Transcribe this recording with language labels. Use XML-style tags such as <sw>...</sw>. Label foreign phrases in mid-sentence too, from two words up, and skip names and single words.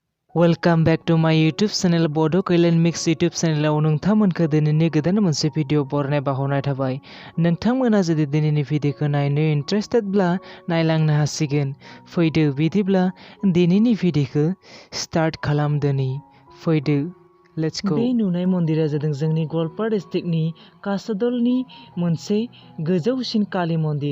<en>Welcome back to my YouTube channel Bodokalyanmix YouTube channel</en> <brx>नोंथांमोनखौ दिनैनि गोदान मोनसे भिडिअ बरनाय बावहरनाय थाबाय। नोंथांमोना जुदि दिनैनि भिडिअखौ नायनो इन्टारेस्टेडब्ला नायलांनो हासिगोन। फैदो बिदिब्ला दिनैनि भिडिअखौ स्टार्ट खालामदोनि।</brx> <en>फैदो let's go.</en> <brx>बे नुनाय मन्दिरा जादों जोंनि गवालपारा डिस्ट्रिक्टनि कासदलनि मोनसे गोजौसिन कालि मन्दिर।</brx>